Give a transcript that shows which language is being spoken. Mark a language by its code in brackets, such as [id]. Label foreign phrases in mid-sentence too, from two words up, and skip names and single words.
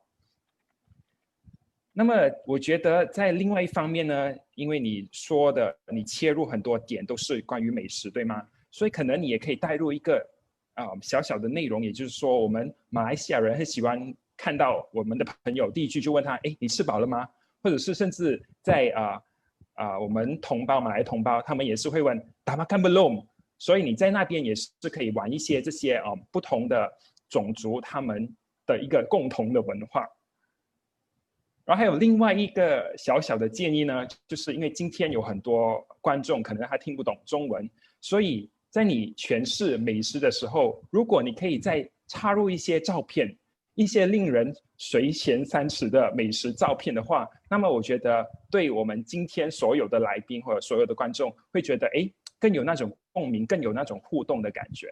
[zh] 那么我觉得在另外一方面呢，因为你说的你切入很多点都是关于美食，对吗？所以可能你也可以带入一个小小的内容，也就是说我们马来西亚人很喜欢看到我们的朋友第一句就问他，哎，你吃饱了吗？或者是甚至在我们马来同胞他们也是会问 [ms] dah makan belum， [zh] 所以你在那边也是可以玩一些这些不同的种族他们的一个共同的文化。然后还有另外一个小小的建议呢，就是因为今天有很多观众可能他听不懂中文，所以在你诠释美食的时候，如果你可以再插入一些照片，一些令人垂涎三尺的美食照片的话，那么我觉得对我们今天所有的来宾或者所有的观众会觉得更有那种共鸣，更有那种互动的感觉。